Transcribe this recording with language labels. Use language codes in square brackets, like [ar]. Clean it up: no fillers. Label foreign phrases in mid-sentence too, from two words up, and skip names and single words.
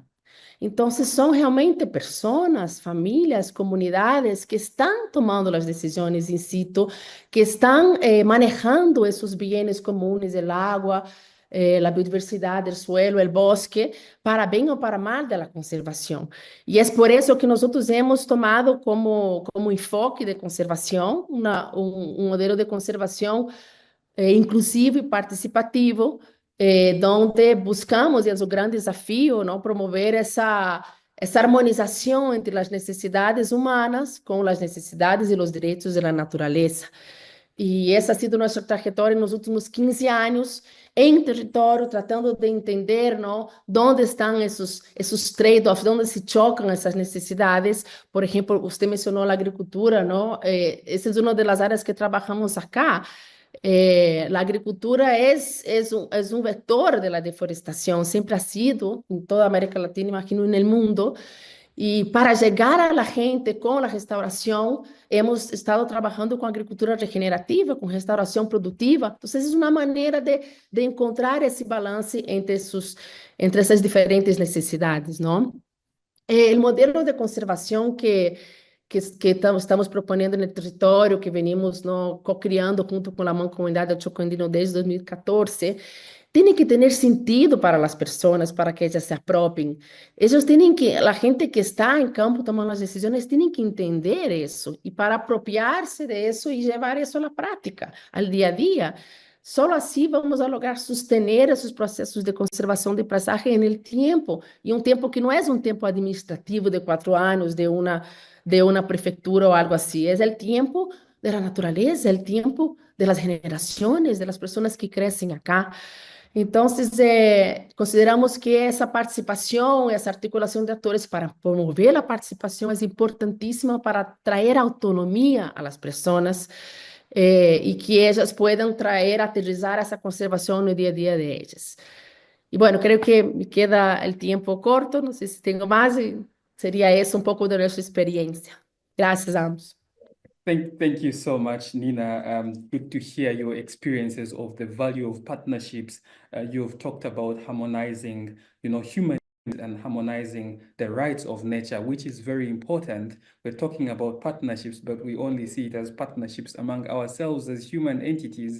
[es] Entonces, son realmente personas, familias, comunidades que están tomando las decisiones in situ, que están manejando esos bienes comunes, el agua, la biodiversidad, el suelo, el bosque, para bien o para mal de la conservación. Y es por eso que nosotros hemos tomado como enfoque de conservación un modelo de conservación inclusivo y participativo, donde buscamos, y es [pt] o grande desafio, não, promover essa harmonização entre as necessidades humanas com as necessidades e os direitos da natureza. E essa [es] ha sido [pt] nossa trajetória nos últimos 15 anos em território, tratando de entender, não, onde estão esses trade-offs, onde se chocam essas necessidades. Por exemplo, você mencionou a agricultura, não? Essa é uma das áreas que trabalhamos acá. [es] La agricultura es un vector de la deforestación, siempre ha sido en toda América Latina, imagino en el mundo, y para llegar a la gente con la restauración, hemos estado trabajando con agricultura regenerativa, con restauración productiva, entonces es una manera de encontrar ese balance entre esas diferentes necesidades, ¿no? El modelo de conservación que estamos proponiendo [pt] no território, [es] que venimos no, [pt] co-criando junto com a Mancomunidade do Chocondino desde 2014, tem que ter sentido para as pessoas, para que elas se apropriem. Eles têm que, a gente que está em campo tomando as decisões, tem que entender isso e para apropriar-se disso e levar isso à prática, ao dia a dia. Só assim vamos [es] a lograr sostener [pt] esses processos de conservação de paisagem no tempo, e um tempo que não é um tempo administrativo de 4 anos, [es] de una prefectura o algo así. Es el tiempo de la naturaleza, el tiempo de las generaciones, de las personas que crecen acá. Entonces, consideramos que esa participación, esa articulación de actores para promover la participación es importantísima para traer autonomía a las personas y que ellas puedan traer, aterrizar esa conservación en el día a día de ellas. Y bueno, creo que me queda el tiempo corto, no sé si tengo más, y sería eso un poco de nuestra experiencia. Gracias a ambos. [en] Thank you so much, Nina. Good to hear your experiences of the value of partnerships. You've talked about harmonizing, human and harmonizing the rights of nature, which is very important. We're talking about partnerships, but we only see it as partnerships among ourselves as human entities.